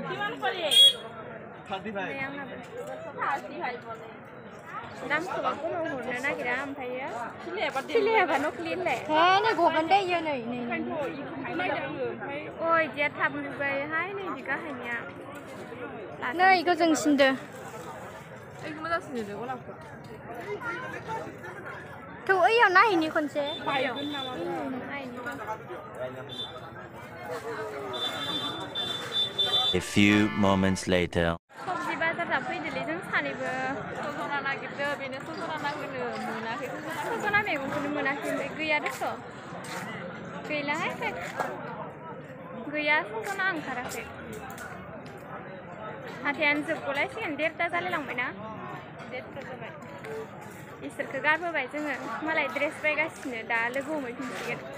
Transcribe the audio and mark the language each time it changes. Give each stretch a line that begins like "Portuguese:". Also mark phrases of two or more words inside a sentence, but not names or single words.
Bodo: आंनाबो दामखौबा खमाव हरनो नागिरा ओमफ्रायो सिलायाबा नकलि होनलाय नै गगोन दे इयो नै ओइ इदिया थाब लुबायहाय नै इदि गाहायनिया नै इखौ जोंसिनदो थौ ओइयाव नायहैनि खनसे
English: A few moments later.
Bodo: सबजि बाजार जाफैदोलै जों सानैबो सजना नागिरदो बेनो सजना नांगोनो मोनाखै सजना मैगंखौनो मोनाखै ओमफ्राय गैया दस' गैलाहाय गैया सजना ओंखाराखै हाथायानो जोबगलायसिगोन 1:30 जालायलांबायना 1:30 जाबाय इसोरखौ गारबोबाय जोङो मालाय ड्रेस बायगासिनो दा लोगो हमहैफिनसिगोन